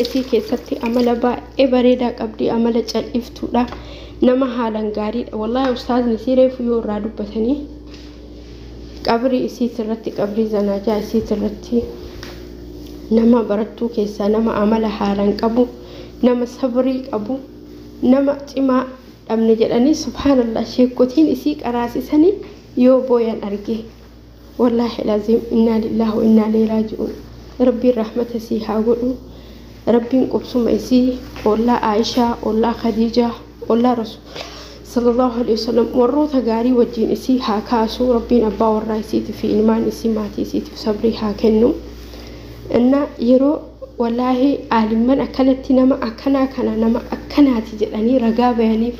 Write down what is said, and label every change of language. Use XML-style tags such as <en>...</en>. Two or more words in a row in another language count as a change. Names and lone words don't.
<om>isii keessatti amala baay'ee bareedaa qabdi amala cal'iftuudha nama haalan gaariidha wallahi ustaazni sireefu yoo irraa dubbatanii qabri isiitirratti qabri zanajaa isiitirratti nama barattuu keessaa nama amala haalan qabu nama sabrii qabu nama cimaa dhabne jedhanii subhanallah sheekotiin isii qaraasisanii yoo booyan arge wallahi</om> <ar>لازم إنا لله وإنا إليه راجعون</ar> <om>rabbi rahmata si haa godhu rabbiin qubsuma isii ollaa aisha ollaa khadija ollaa rasul</om> <ar>صلى الله عليه وسلم</ar> <om>warroota gaarii wajjin isii haa kaasu rabbiin abbaa warraa isiitii fi ilmaan isii maatii isiitiif sabrii haa kennu inna yeroo wallahi alimman akkanatti nama akkana kana nama akkanaati jedhanii ragaa bayaniif</om>